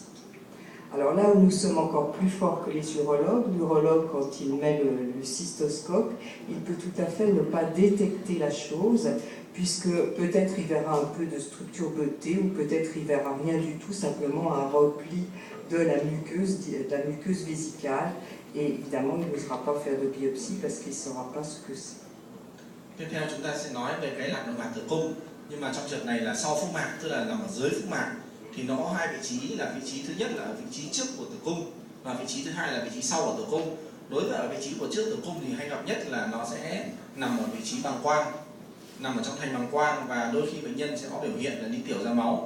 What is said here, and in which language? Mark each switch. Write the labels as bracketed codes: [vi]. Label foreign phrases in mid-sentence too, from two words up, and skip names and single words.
[fr] Alors là où nous sommes encore plus forts que les urologues, l'urologue quand il met le cystoscope, il peut tout à fait ne pas détecter la chose, puisque peut-être il verra un peu de structure beutée ou peut-être il verra rien du tout, simplement un repli de la muqueuse vésicale, et évidemment il n'osera pas faire de biopsie parce qu'il ne saura pas ce que c'est. [vi] Tiếp theo chúng ta sẽ nói về cái lạc nội mạc tử cung, nhưng mà trong trường này là sau phúc mạc, tức là nằm ở dưới phúc mạc. Thì nó có hai vị trí, là vị trí thứ nhất là ở vị trí trước của tử cung và vị trí thứ hai là vị trí sau của tử cung. Đối với ở vị trí của trước tử cung thì hay gặp nhất là nó sẽ nằm ở vị trí bàng quang, nằm ở trong thành bàng quang, và đôi khi bệnh nhân sẽ có biểu hiện là đi tiểu ra máu.